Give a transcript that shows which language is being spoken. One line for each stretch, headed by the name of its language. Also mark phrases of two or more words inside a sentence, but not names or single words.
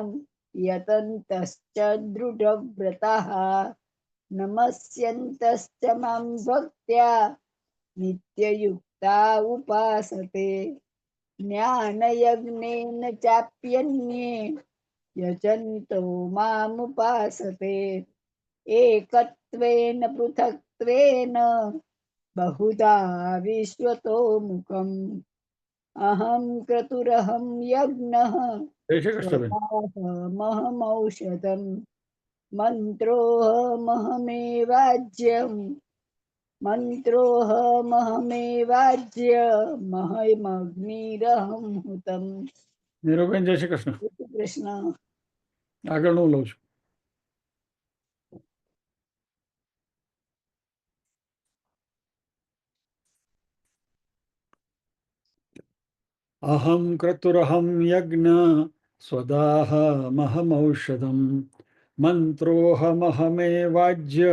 Sanskrit: यतन्तश्च दृढव्रताः नमस्यन्तश्च मां भक्त्या नित्ययुक्ता उपासते ज्ञानयज्ञेन चाप्यन्ये यजन्तो मामुपासते एकत्वेन पृथक्त्वेन बहुधा विश्वतो मुखम् अहं क्रतुरहं यज्ञः
Gujarati: જય શ્રી કૃષ્ણ બેન.
Sanskrit: स्वदाहमहमौषधम् मंत्रोऽहमहमेवाज्यमहमग्निरहं हुतम्
Gujarati: નીરુબેન જય શ્રી કૃષ્ણ. કૃષ્ણ આગળ હું લઉં છું.
Sanskrit: અહમ ક્રતુરહમ યજ્ઞ સ્વદાહમહમૌષધમ મંત્રોહમહમેવાજ્ય